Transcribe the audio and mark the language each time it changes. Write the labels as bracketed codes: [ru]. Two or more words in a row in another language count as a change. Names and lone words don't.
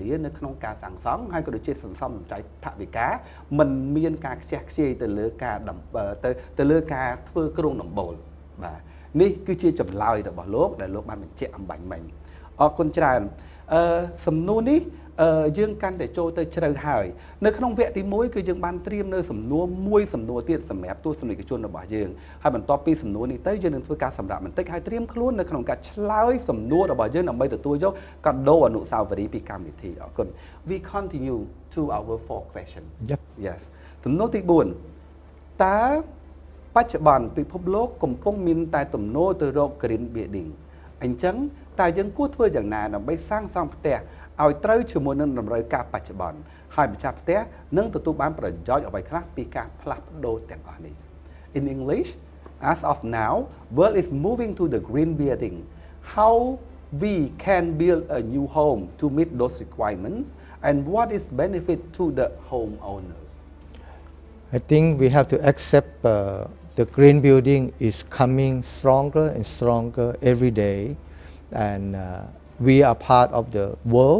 [km] លានៅក្នុងការសាងសង់ហើយក៏ដូចជាសន្សំសំចៃថវិកាមិនមានការខ្ជះខ្ជាយទៅលើការទៅលើការធ្វើគ្រោងដំបូលបាទនេះគឺជាចម្លើយរបស់លោកដែលលោកបានបញ្ជាក់អំបញ្ញមិញអរគុណច្រើនសំណួរនេះយើងកាន់ តែចូលទៅជ្រៅហើយនៅក្នុងវគ្គទី1គឺយើងបានត្រៀមនៅសំណួរមួយសំណួរទៀតសម្រាប់ទស្សនិកជនរបស់យើងហើយបន្ទាប់ពីសំណួរនេះទៅយើងនឹងធ្វើការសម្រាប់បន្តិចហើយត្រៀមខ្លួននៅ ក្នុងការឆ្លើយសំណួររបស់យើងដើម្បីទទួលយកកាដូអនុស្សាវរីយ៍ពីកម្មវិធីអរគុណ [en] We continue to our 4 question Yes [km] សំ ណួរទី4តើបច្ចុប្បន្នពិភពលោកកំពុងមានតែទំនោរទៅរក [en] green building [km] អញ្ចឹងតើយើងគួរធ្វើយ៉ាងណាដើម្បីសាងសង់ផ្ទះឲ្យត្រូវជាមួយនឹងតម្រូវការបច្ចុប្បន្នហើយម្ចាស់ផ្ទះនឹងទទួលបានប្រយោជន៍អ្វីខ្លះពីការផ្លាស់ប្ដូរទាំងអស់នេះ [en] In English as of now world is moving to the green building how we can build a new home to meet those requirements and what is benefit to the homeowners I think we have to accept the green building is coming stronger and stronger every day and we are part of the world.